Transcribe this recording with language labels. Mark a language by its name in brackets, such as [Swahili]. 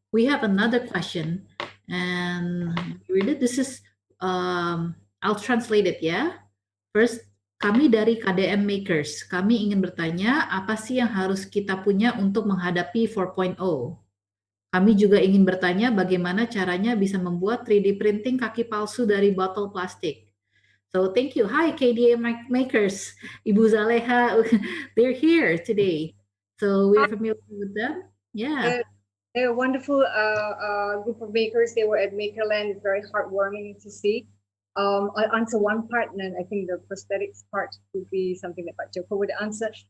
[English] We have another question, and really this is I'll translate it ya. [Indonesian] First, kami dari KDM Makers, kami ingin bertanya apa sih yang harus kita punya untuk menghadapi 4.0. Kami juga ingin bertanya bagaimana caranya bisa membuat 3D printing kaki palsu dari botol plastik. [English] So thank you. Hi, KDM Makers. Ibu Zaleha, they're here today. So we're familiar with them. Yeah. They're a wonderful group of makers. They were at Makerland. It's very heartwarming to see. I'll answer one part, and then I think the prosthetics part would be something that Djoko would answer.